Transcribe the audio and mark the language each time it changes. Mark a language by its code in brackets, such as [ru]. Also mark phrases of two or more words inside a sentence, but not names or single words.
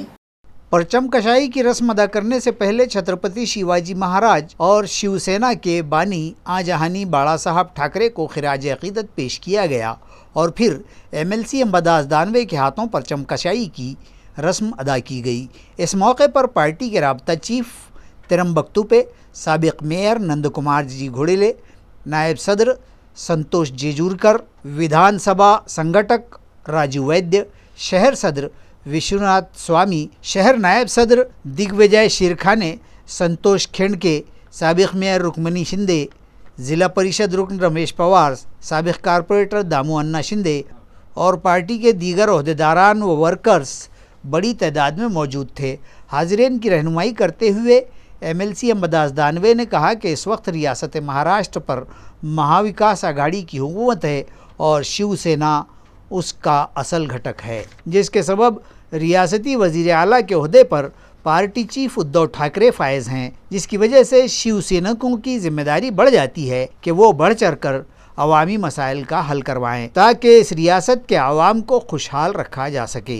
[ur] پرچم کشائی کی رسم ادا کرنے سے پہلے چھترپتی شیواجی مہاراج اور شیو سینا کے بانی آجہانی باڑا صاحب ٹھاکرے کو خراج عقیدت پیش کیا گیا اور پھر MLC امبداس دانوے کے ہاتھوں پرچم کشائی کی رسم ادا کی گئی۔ اس موقع پر پارٹی کے رابطہ چیف ترمبک توپے، سابق میئر نند کمار جی گھوڑیلے، نائب صدر سنتوش جیجورکر، ودھان سبھا سنگھٹک راجو ویدیہ، شہر صدر وشوناتھ سوامی، شہر نائب صدر دگ وجے شیرکھانے، سنتوش کھینڈکے، سابق میئر رکمنی شندے، ضلع پریشد رکن رمیش پوار، سابق کارپوریٹر دامو انا شندے اور پارٹی کے دیگر عہدیداران و ورکرز بڑی تعداد میں موجود تھے. حاضرین کی رہنمائی کرتے ہوئے MLC امبداس دانوے نے کہا کہ اس وقت ریاست مہاراشٹر پر مہا وکاس اگھاڑی کی حکومت ہے اور شیوسینا اس کا اصل گھٹک ہے، جس کے سبب ریاستی وزیر اعلیٰ کے عہدے پر پارٹی چیف ادھو ٹھاکرے فائز ہیں، جس کی وجہ سے شیو سینکوں کی ذمہ داری بڑھ جاتی ہے کہ وہ بڑھ چڑھ کر عوامی مسائل کا حل کروائیں تاکہ اس ریاست کے عوام کو خوشحال رکھا جا سکے.